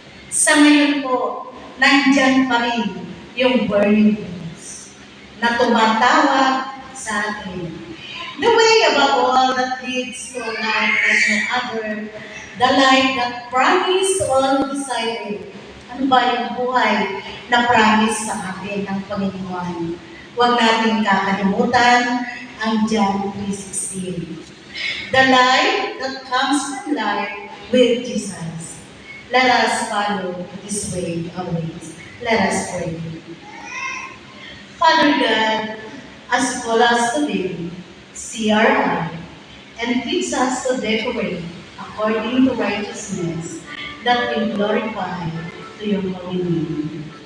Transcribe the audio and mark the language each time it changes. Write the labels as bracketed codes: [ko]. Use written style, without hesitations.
[tl] Sa ngayon po, nandyan pa rin yung burning bush na tumatawag sa atin. [en] The way above all that leads to a life like no other, the life that promised all desired. [tl] Ano ba yung buhay na promise sa atin ng Panginoon? Huwag natin kakalimutan ang John 3:16. [en] The life that comes from life with Jesus. Let us follow this way always. Let us pray. Father God, as you call us today, see our heart and teach us to decorate according to righteousness that will glorify to your holy name.